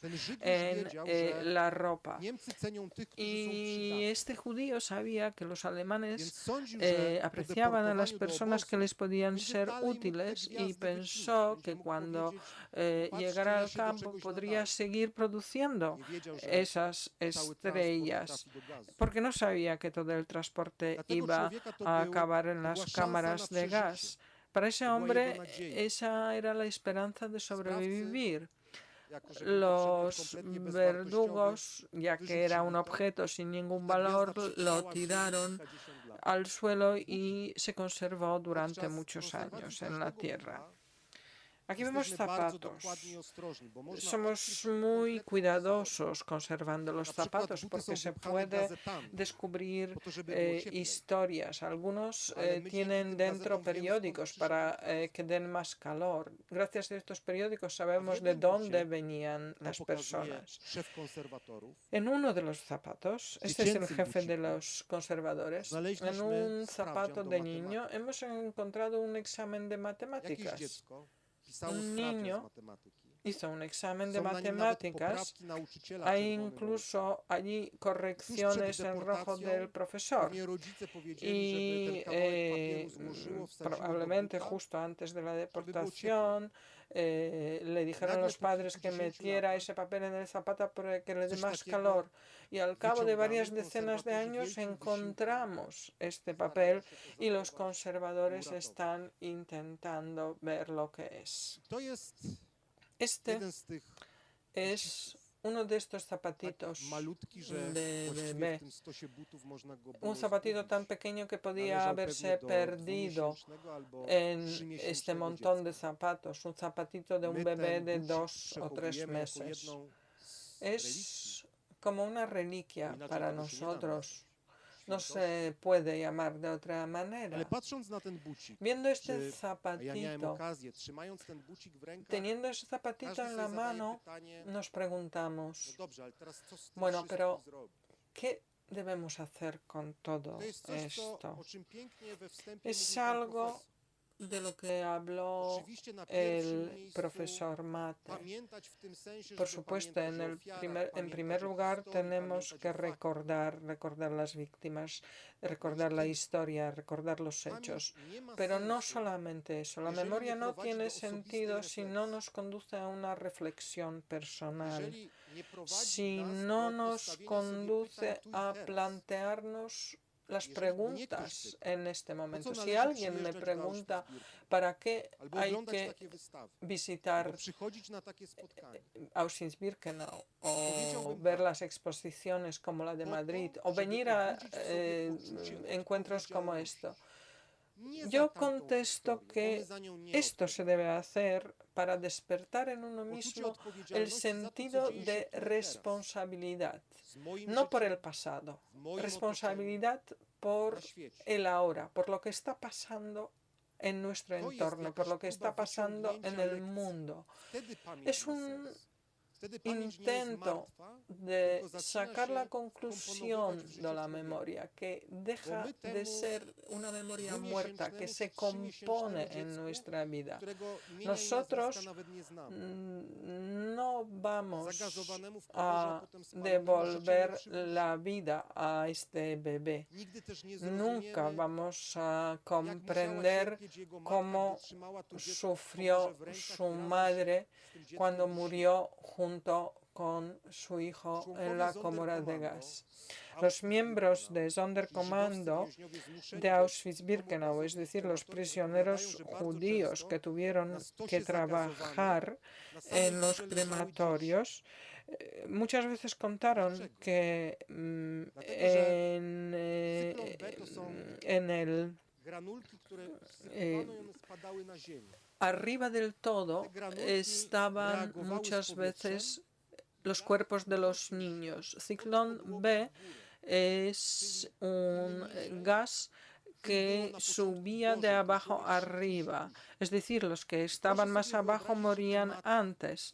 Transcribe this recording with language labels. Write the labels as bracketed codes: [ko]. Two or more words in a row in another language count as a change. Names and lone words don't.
[pl] ten Żyd już [es] en [pl] wiedział, że [es] la ropa. [pl] Niemcy cenią tych, którzy są [es] Y [pl] przydatni. [es] este judío sabía que los [pl] Więc [es] alemanes [pl] sądził, że po [es] apreciaban a las [pl] deportowaniu do [es] personas que [pl] obozu [es] les podían [pl] będzie [es] ser [pl] dalej mógł te [es] útiles y [pl] gwiazdy [es] pensó [pl] wycinać. [es] que [pl] Będzie mógł [es] cuando [pl] powiedzieć, "Patrzcie, [es] llegara [pl] ja [es] al [pl] się do [es] campo [pl] czegoś [es] podría [pl] nadaję". [es] seguir produciendo [pl] Nie wiedział, że [es] esas [pl] cały transport [es] estrellas, [pl] trafi do gazu. [es] porque no sabía que todo el transporte [pl] Dla tego [es] iba [pl] człowieka to [es] a [pl] był- [es] acabar en [pl] to była [es] las [pl] szansa [es] cámaras [pl] na [es] de [pl] przeżycie. [es] gas. Para ese [pl] była [es] hombre [pl] jego nadzieja. [es] esa era la esperanza de sobrevivir. [pl] Jako, że był to [es] Los [pl] przedmiot kompletnie bezwartościowy, [es] verdugos, ya que era un [pl] wyrzucili to. [es] objeto sin ningún [pl] Ta gwiazda [es] valor, lo [pl] przetrwała się [es] tiraron [pl] kilkadziesiąt lat. [es] al suelo y se conservó durante [pl] Podczas [es] muchos [pl] konserwacji [es] años en la [pl] każdego [es] tierra. [pl] buta [es] Aquí vemos [pl] jesteśmy bardzo [es] zapatos. [pl] dokładni i ostrożni, bo można [es] Somos [pl] odkryć [es] muy [pl] konkretną [es] cuidadosos conservando los [pl] Na przykład [es] zapatos [pl] buty [es] porque [pl] są [es] se [pl] wypchane [es] puede [pl] gazetami, [es] descubrir [pl] po to, żeby było cieplej. [es] historias. Algunos [pl] Ale my dzięki [es] tienen [pl] tym [es] dentro [pl] gazetom wiemy, [es] periódicos [pl] skąd [es] para [pl] przyszedł [es] que den más calor. Gracias a estos periódicos sabemos de [pl] jednym [es] dónde [pl] bucie [es] venían [pl] To [es] las [pl] pokazuje [es] personas. [pl] szef konserwatorów. [es] En uno de los zapatos, este es el [pl] Dziecięcym [es] jefe de [pl] buciku [es] los conservadores, en [pl] znaleźliśmy [es] un [pl] sprawdzian [es] zapato [pl] do [es] de [pl] matematyki. [es] niño hemos encontrado un examen de [pl] Jakieś [es] matemáticas. [pl] dziecko pisało [es] Un [pl] sprawdzian [es] niño [pl] z matematyki. [es] Hizo un examen de [pl] Są na nim nawet [es] matemáticas. [pl] poprawki nauczyciela [es] Hay [pl] czerwonym [es] incluso allí correcciones en rojo [pl] deportacją [es] del profesor. [pl] Pewnie rodzice powiedzieli, żeby [es] Y [pl] ten kawałek papieru złożyło, wsadziło do [es] probablemente [pl] buta. [es] justo antes de la [pl] było [es] deportación le dijeron a [pl] Nagle [es] los [pl] po [es] padres que [pl] kilkudziesięciu [es] metiera [pl] latach [es] ese papel en el zapato para que le dé [pl] coś [es] más [pl] takiego [es] calor. Y al cabo de varias [pl] wyciągamy, [es] decenas de [pl] konserwatorzy [es] años [pl] wielkim [es] encontramos este [pl] starają [es] papel [pl] się to [es] y los [pl] zachować, [es] conservadores [pl] uratować. [es] están intentando ver lo que es. [pl] To jest [es] Este [pl] jeden z tych [es] es uno de estos [pl] tak [es] zapatitos [pl] malutki, że [es] de [pl] właściwie [es] bebé. [pl] w tym stosie butów można go było [es] Un zapatito tan [pl] zgubić. [es] pequeño que podía [pl] Należał [es] haberse [pl] pewnie do [es] perdido [pl] dwumiesięcznego albo [es] en [pl] trzymiesięcznego [es] este montón de [pl] dziecka. [es] zapatos, un zapatito de un [pl] My [es] bebé [pl] ten [es] de [pl] bucik [es] 2 o 3 [pl] przechowujemy jako [es] meses. [pl] jedną z relikwi [es] Es como una reliquia [pl] Inaczej [es] para [pl] tego się nie da [es] nosotros. No [pl] świętości. [es] se puede llamar de otra manera. [pl] Ale patrząc na ten bucik, [es] Viendo este [pl] czy- a ja miałem [es] zapatito, [pl] okazję, trzymając ten bucik w rękach, [es] teniendo ese zapatito [pl] każdy [es] en [pl] sobie [es] la [pl] zadaje [es] mano, [pl] pytanie, [es] nos [pl] no [es] preguntamos, [pl] dobrze, ale teraz co z tym [es] Bueno, [pl] wszystkim [es] pero [pl] zrobić? [es] ¿qué debemos hacer con todo [pl] To jest coś, [es] esto? [pl] o czym pięknie we wstępie [es] Es [pl] mówił pan [es] algo [pl] profesor. [es] de lo que habló [pl] Oczywiście na pierwszym [es] el [pl] miejscu [es] profesor Mate. [pl] pamiętać w tym sensie, [es] Por [pl] żeby [es] supuesto, [pl] pamiętać o ofiarach, [es] en primer [pl] pamiętać o [es] lugar [pl] historii, [es] tenemos [pl] pamiętać [es] que [pl] o faktach. [es] recordar las víctimas, recordar la historia, recordar los hechos. [pl] Pamięć nie ma [es] Pero no [pl] sensu, [es] solamente eso, la [pl] jeżeli [es] memoria [pl] nie [es] no [pl] prowadzi [es] tiene [pl] do osobistej [es] sentido si no [pl] refleksji. [es] nos conduce a una reflexión personal, [pl] jeżeli nie prowadzi [es] si [pl] nas [es] no [pl] do [es] nos [pl] postawienia sobie [es] conduce [pl] pytań tu i [es] a [pl] teraz. [es] plantearnos las [pl] Jeżeli mnie ktoś [es] preguntas [pl] pyta, [es] en este momento. [pl] po co [es] Si [pl] należy [es] alguien me [pl] przyjeżdżać do [es] pregunta [pl] Auschwitz-Birkenau, [es] para qué [pl] albo [es] hay [pl] oglądać [es] que [pl] takie wystawy, [es] visitar [pl] albo przychodzić na takie spotkania, [es] Auschwitz-Birkenau o [pl] Powiedziałbym [es] ver [pl] tak. [es] las exposiciones como la de [pl] Po to, [es] Madrid o [pl] żeby [es] venir a [pl] obudzić w sobie poczucie [es] encuentros como [pl] odpowiedzialności. [es] esto. [pl] Nie za [es] Yo [pl] tamtą [es] contesto [pl] historię, bo my [es] que [pl] za nią nie [es] esto se debe hacer para despertar en uno [pl] Poczucie [es] mismo el [pl] odpowiedzialności za to, co [es] sentido [pl] dzieje się [es] de [pl] tu i teraz. [es] responsabilidad, [pl] Z moim [es] no por [pl] życiem, [es] el pasado, [pl] w moim [es] responsabilidad por [pl] na świecie. [es] el ahora, por lo que está pasando en nuestro [pl] To jest [es] entorno, por [pl] jakaś [es] lo que [pl] próba [es] está pasando en [pl] wyciągnięcia [es] el [pl] lekcji. [es] mundo. [pl] Wtedy pamięć [es] Es [pl] ma [es] un [pl] sens. Wtedy pamięć nie jest [es] intento [pl] martwa, [es] de [pl] tylko zaczyna [es] sacar [pl] się [es] la [pl] komponować [es] conclusión [pl] w życiu [es] de la [pl] człowieka. [es] memoria, que deja [pl] my [es] de [pl] temu [es] ser una memoria muerta, que [pl] dwumiesięcznemu [es] se [pl] czy trzymiesięcznemu [es] compone en [pl] dziecku, [es] nuestra vida. [pl] którego imienia i [es] Nosotros [pl] nazwiska nawet nie znamy. [es] no vamos [pl] Zagazowanemu w kolorze, a [es] a [pl] potem spalonemu [es] devolver [pl] życie nie [es] la vida a este bebé. [pl] Nigdy też nie [es] Nunca [pl] zrozumiemy, [es] vamos a [pl] jak musiała [es] comprender [pl] cierpieć jego matka, [es] cómo [pl] gdy trzymała to dziecko w [es] sufrió [pl] komorze w rękach [es] su [pl] i razem [es] madre [pl] z tym dzieckiem [es] cuando [pl] dusiła. [es] murió junto con su hijo en la Comora de Gas. Los miembros de Sonderkommando de Auschwitz-Birkenau, es decir, los prisioneros judíos que tuvieron que trabajar en los crematorios, muchas veces contaron que en el [pl] Granulki, które wsypywano i one spadały na ziemię. [es] arriba del todo estaban muchas veces los cuerpos de los niños. Ciclón B es un gas que subía de abajo arriba, es decir, los que estaban más abajo morían antes.